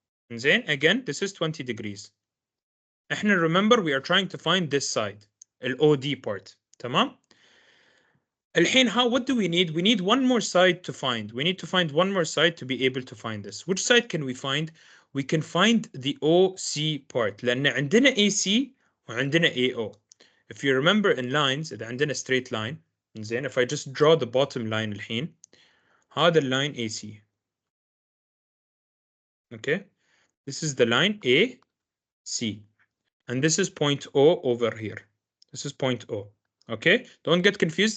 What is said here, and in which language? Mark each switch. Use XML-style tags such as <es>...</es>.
<en>And then again, this is 20 degrees.</en> <ar>احنا</ar> <en>remember we are trying to find this side, OD part.</en> <ar>تمام؟ الحين</ar> <en>what do we need? We need one more side to find. We need to find one more side to be able to find this. Which side can we find? We can find the OC part.</en> <ar>لأن عندنا AC وعندنا AO.</ar> <en>If you remember in lines,</en> <ar>إذا عندنا</ar> <en>straight line,</en> <ar>زين,</ar> <en>if I just draw the bottom line</en> <ar>الحين, هذا</ar> <en>الline AC. Okay? This is the line AC. And this is point O over here. This is point O. Okay? Don't get confused.</en>